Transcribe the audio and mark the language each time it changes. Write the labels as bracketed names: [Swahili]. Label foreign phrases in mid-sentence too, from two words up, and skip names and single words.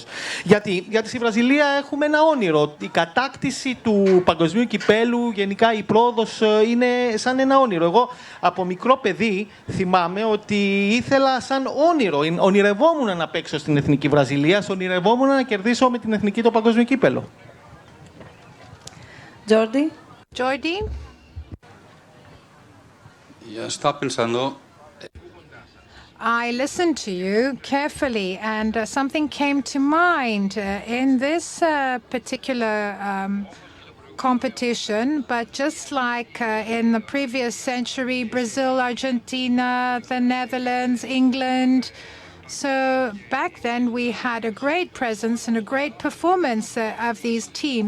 [Greek] Γιατί στη Βραζιλία έχουμε ένα όνειρο. Η κατάκτηση του παγκοσμίου κυπέλου, γενικά η πρόοδος, είναι σαν ένα όνειρο. Εγώ από μικρό παιδί θυμάμαι ότι ήθελα σαν όνειρο. Ονειρευόμουν να παίξω στην Εθνική Βραζιλία, ονειρευόμουν να κερδίσω με την Εθνική το παγκόσμιο κύπελο. Jordi. Jordi? [English] I listened to you carefully, and something came to mind in this particular competition, but just like in the previous century, Brazil, Argentina, the Netherlands, England, So back then we had a great presence and a great performance of these teams.